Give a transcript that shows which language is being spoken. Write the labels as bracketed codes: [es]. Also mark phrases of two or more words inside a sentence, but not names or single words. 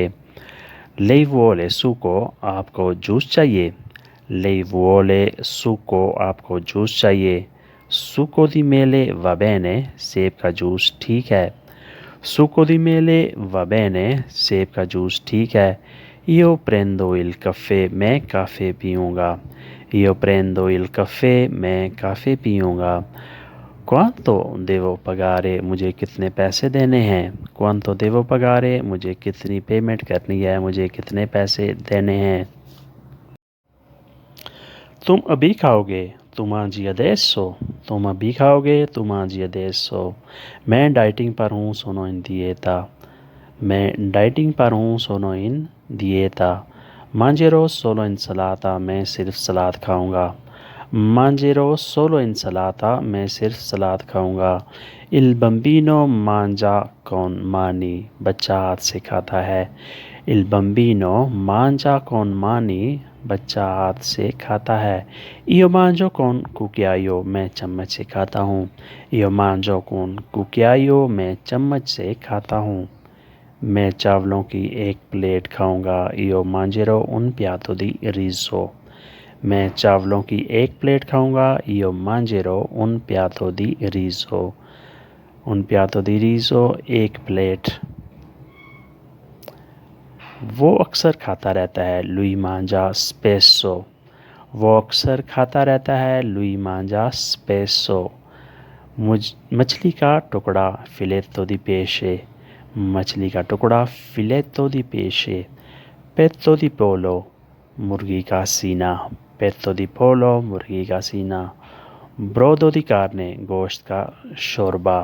[it] lei vuole succo. [hi] आपको जूस चाहिए। [it] lei vuole succo. [hi] आपको जूस चाहिए। [it] succo di mele va bene. [hi] सेब का जूस ठीक है। [it] succo di mele va bene. [hi] सेब का जूस ठीक है। [it] Io prendo il caffè, [hi] मैं काफ़े पीऊँगा। [it] Io prendo il caffè, [hi] मैं काफ़े पीऊँगा। [it] Quanto devo pagare, [hi] मुझे कितने पैसे देने हैं। [it] Quanto devo pagare, [hi] मुझे कितनी पेमेंट करनी है, मुझे कितने पैसे देने हैं। तुम अभी खाओगे। तुम आज adesso। तुम अभी खाओगे। तुम आज adesso। मैं डाइटिंग पर हूँ, [it] sono in dieta. [hi] मैं डाइटिंग पर हूँ, [it] sono in dieta. Mangerò solo insalata, [hi] मैं सिर्फ सलाद खाऊंगा। [it] Mangerò solo insalata, [hi] मैं सिर्फ सलाद खाऊंगा। [it] Il bambino mangia con mani, [hi] बच्चा हाथ से खाता है। [it] Il bambino mangia con mani, [hi] बच्चा हाथ से खाता है। [it] Io mangio con cucchiaio, [hi] मैं चम्मच से खाता हूँ। [it] Io mangio con cucchiaio, [hi] मैं चम्मच से खाता हूँ। मैं चावलों की एक प्लेट खाऊंगा। [it] Io mangerò un piatto di riso। [hi] मैं चावलों की एक प्लेट खाऊंगा। [it] Io mangerò un piatto di riso। un piatto di riso, [hi] एक प्लेट। वो अक्सर खाता रहता है। [it] Lui mangia spesso। [hi] वो अक्सर खाता रहता है। [it] Lui mangia spesso। [hi] मछली का टुकड़ा [it] filetto di pesce. [hi] मछली का टुकड़ा [it] filetto di pesce. petto di pollo, [hi] मुर्गी का सीना। [it] petto di pollo, [hi] मुर्गी का सीना। [it] brodo di carne, [hi] गोश्त का शोरबा।